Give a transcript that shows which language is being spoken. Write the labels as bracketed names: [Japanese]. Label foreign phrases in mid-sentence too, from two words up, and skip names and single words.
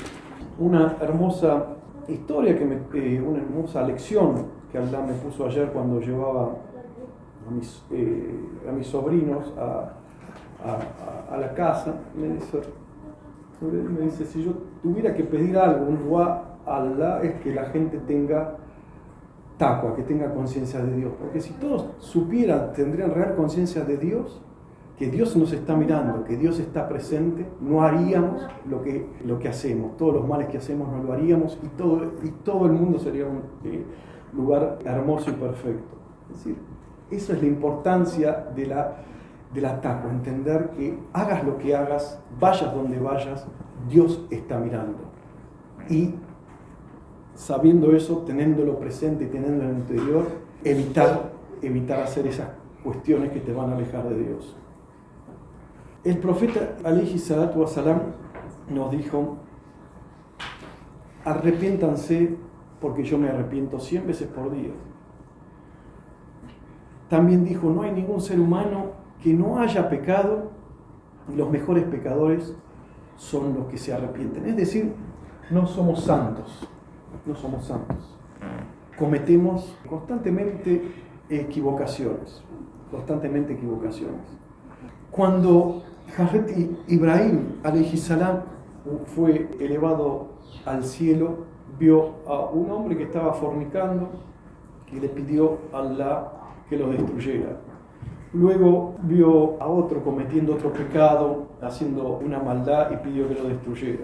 [Spanish] Una hermosa historia, una hermosa lección que Allah me puso ayer cuando llevaba a mis sobrinos a la casa. Me dice, si yo tuviera que pedir algo, un dua a Allah, es que la gente tenga taqwa, que tenga conciencia de Dios. Porque si todos supieran, tendrían real conciencia de Dios, que Dios nos está mirando, que Dios está presente, no haríamos lo que hacemos. Todos los males que hacemos no lo haríamos y todo el mundo sería un lugar hermoso y perfecto. Es decir, esa es la importancia de la taqwa, entender que hagas lo que hagas, vayas donde vayas, Dios está mirando. Y sabiendo eso, teniéndolo presente y teniéndolo en el interior, evitar hacer esas cuestiones que te van a alejar de Dios. El profeta [Arabic] alayhi salatu wasalam [Spanish] nos dijo: arrepiéntanse porque yo me arrepiento 100 veces por día. También dijo: no hay ningún ser humano que no haya pecado, y los mejores pecadores son los que se arrepienten. Es decir, no somos santos. Cometemos constantemente equivocaciones. Cuando Hazrat Ibrahim [Arabic] alayhi salam [Spanish] fue elevado al cielo, vio a un hombre que estaba fornicando y le pidió a Allah que lo destruyera. Luego vio a otro cometiendo otro pecado, haciendo una maldad, y pidió que lo destruyera.